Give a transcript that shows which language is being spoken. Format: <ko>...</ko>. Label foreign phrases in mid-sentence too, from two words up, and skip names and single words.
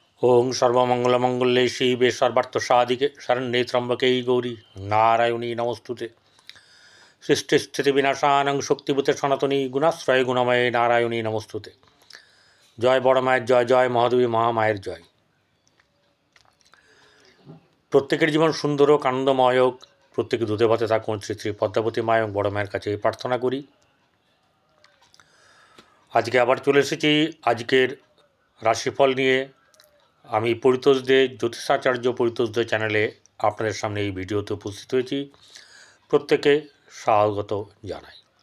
<sa>ओं सर्वमंगलमंगल्ये शिवे सर्वार्थसाधिके शरण्ये त्र्यंबके गौरी नारायणी नमोस्तुते। सृष्टिस्थितिविनाशानं शक्तिभूते सनातनी गुणाश्रय गुणमये नारायणी नमोस्तुते।</sa> <bn>জয় বড় মায়ের জয়, জয় মহাদেবী মহামায়ের জয়। প্রত্যেকের জীবন সুন্দর হোক আনন্দময় হোক, প্রত্যেকে দুধে ভাতে থাকুন শ্রী শ্রী পদ্মাবতী মা এবং বড় মায়ের কাছে প্রার্থনা করি। আজকে আবার চলে এসেছি আজকের রাশিফল নিয়ে। আমি পরিতোষ দে জ্যোতিষাচার্য পরিতোষ দে চ্যানেলে আপনাদের সামনে এই ভিডিওতে উপস্থিত হয়েছি। প্রত্যেকে স্বাগত জানাই।</bn>